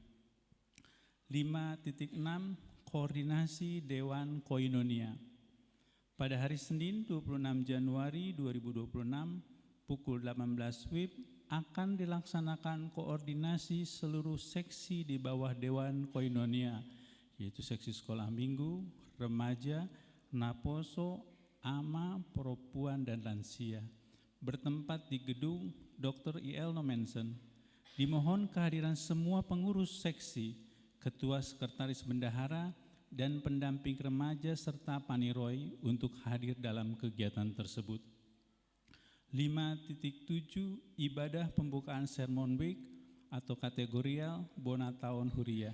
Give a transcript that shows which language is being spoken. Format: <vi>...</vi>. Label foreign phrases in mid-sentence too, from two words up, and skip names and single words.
<id>5.6 Koordinasi Dewan Koinonia. Pada hari Senin 26 Januari 2026 pukul 18 WIB akan dilaksanakan koordinasi seluruh seksi di bawah Dewan Koinonia, yaitu seksi sekolah minggu, remaja, naposo, ama, perempuan, dan lansia, bertempat di gedung Dr. I.L. Nomensen. Dimohon kehadiran semua pengurus seksi, ketua sekretaris bendahara, dan pendamping remaja serta paniroy untuk hadir dalam kegiatan tersebut. 5.7 Ibadah pembukaan Sermon Week atau kategorial Bona Tahun Huria.</id>